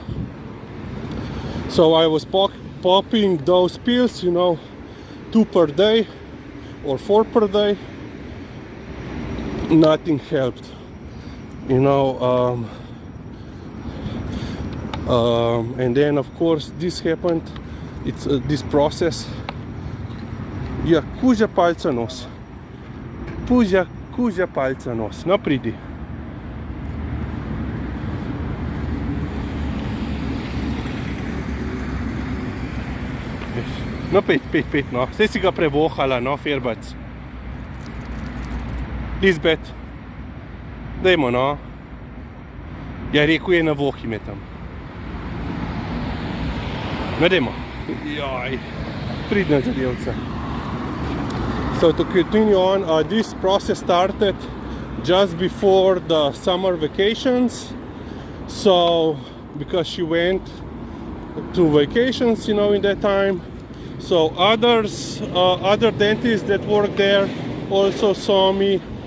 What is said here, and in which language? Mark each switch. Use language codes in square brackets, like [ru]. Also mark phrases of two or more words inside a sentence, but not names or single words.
[en] So I was popping those pills, you know, 2 per day or 4 per day. Nothing helped, you know. And then of course this happened. It's this process. [sl] Ja, kuža palca nos. Kuža palca nos. No, pridi. No, pet, no. Zdaj si ga prevohala, no, Firbac. Lisbeth. Dajmo, no. Ja, rekel je, navohi me tam. No, dajmo. Jaj, pridna zadevca. [en] So to continue on, this process started just before the summer vacations. So, because she went to vacations, you know, in that time. So other dentists that work there also saw me.